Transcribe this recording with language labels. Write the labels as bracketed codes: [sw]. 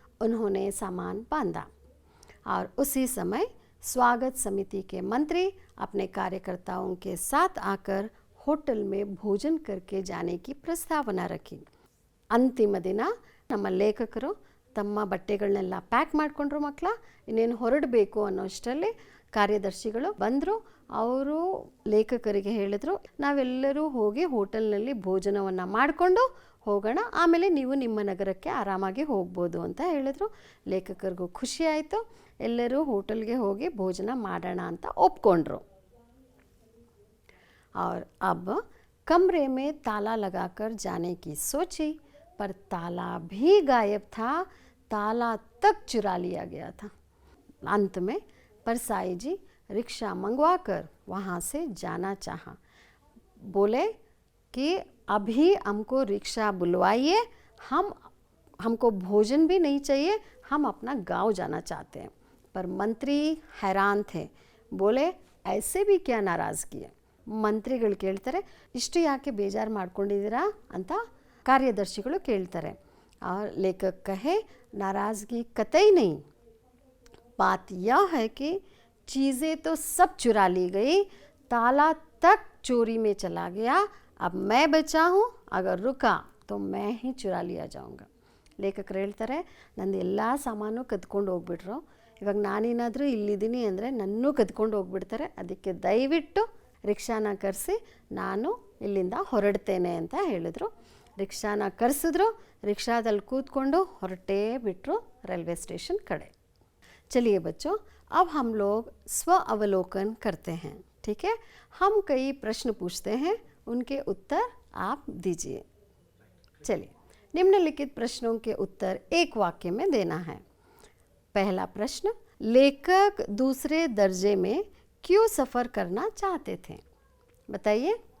[hi] उन्होंने सामान बांधा और उसी समय स्वागत समिति के मंत्री अपने कार्यकर्ताओं के साथ आकर होटल में भोजन करके जाने की प्रस्तावना रखी. [kn] ಅಂತಿಮ ದಿನ ನಮ್ಮ ಲೇಖಕರು ತಮ್ಮ ಬಟ್ಟೆಗಳನ್ನೆಲ್ಲ ಪ್ಯಾಕ್ ಮಾಡಿಕೊಂಡ್ರು. ಮಕ್ಕಳ ಇನ್ನೇನು ಹೊರಡಬೇಕು ಅನ್ನೋಷ್ಟರಲ್ಲಿ ಕಾರ್ಯದರ್ಶಿಗಳು ಬಂದರು. ಅವರು ಲೇಖಕರಿಗೆ ಹೇಳಿದರು, ನಾವೆಲ್ಲರೂ ಹೋಗಿ ಹೋಟೆಲ್ನಲ್ಲಿ ಭೋಜನವನ್ನು ಮಾಡಿಕೊಂಡು ಹೋಗೋಣ, ಆಮೇಲೆ ನೀವು ನಿಮ್ಮ ನಗರಕ್ಕೆ ಆರಾಮಾಗಿ ಹೋಗ್ಬೋದು ಅಂತ ಹೇಳಿದರು. ಲೇಖಕರಿಗೂ ಖುಷಿ ಆಯಿತು. ಎಲ್ಲರೂ ಹೋಟೆಲ್ಗೆ ಹೋಗಿ ಭೋಜನ ಮಾಡೋಣ ಅಂತ ಒಪ್ಕೊಂಡ್ರು. [hi] और अब कमरे में ताला लगाकर जाने की सोची, पर ताला भी गायब था, ताला तक चुरा लिया गया था. अंत में परसाई जी रिक्शा मंगवाकर वहाँ से जाना चाहा. बोले कि अभी हमको रिक्शा बुलवाइए, हमको भोजन भी नहीं चाहिए, हम अपना गांव जाना चाहते हैं. पर मंत्री हैरान थे. बोले ऐसे भी क्या नाराज़गी है. [kn] ಮಂತ್ರಿಗಳು ಕೇಳ್ತಾರೆ, ಇಷ್ಟು ಯಾಕೆ ಬೇಜಾರು ಮಾಡ್ಕೊಂಡಿದ್ದೀರಾ ಅಂತ ಕಾರ್ಯದರ್ಶಿಗಳು ಕೇಳ್ತಾರೆ. [hi] ಲೇಖಕ ಕಹೆ, नाराज़गी कतई नहीं, बात यह है कि चीज़ें तो सब चुरा ली गई, ताला तक चोरी में चला गया, अब मैं बचा हूँ, अगर रुका तो मैं ही चुरा लिया जाऊँगा. [kn] ಲೇಖಕರು ಹೇಳ್ತಾರೆ, ನಂದು ಎಲ್ಲ ಸಾಮಾನು ಕದ್ಕೊಂಡು ಹೋಗ್ಬಿಟ್ರು, ಇವಾಗ ನಾನೇನಾದರೂ ಇಲ್ಲಿದ್ದೀನಿ ಅಂದರೆ ನನ್ನೂ ಕದ್ಕೊಂಡು ಹೋಗ್ಬಿಡ್ತಾರೆ, ಅದಕ್ಕೆ ದಯವಿಟ್ಟು ರಿಕ್ಷಾನ ಕರೆಸಿ ನಾನು ಇಲ್ಲಿಂದ ಹೊರಡ್ತೇನೆ ಅಂತ ಹೇಳಿದ್ರು. ರಿಕ್ಷಾನ ಕರೆಸಿದ್ರು. ರಿಕ್ಷಾದಲ್ಲಿ ಕೂತ್ಕೊಂಡು ಹೊರಟೇ ಬಿಟ್ಟರು ರೈಲ್ವೆ ಸ್ಟೇಷನ್ ಕಡೆ. [hi] चलिए बच्चों, अब हम लोग स्व अवलोकन करते हैं. ठीक है, हम कई प्रश्न पूछते हैं, उनके उत्तर आप दीजिए. चलिए, निम्नलिखित प्रश्नों के उत्तर एक वाक्य में देना है. पहला प्रश्न, लेखक दूसरे दर्जे में क्यों सफ़र करना चाहते थे? बताइए.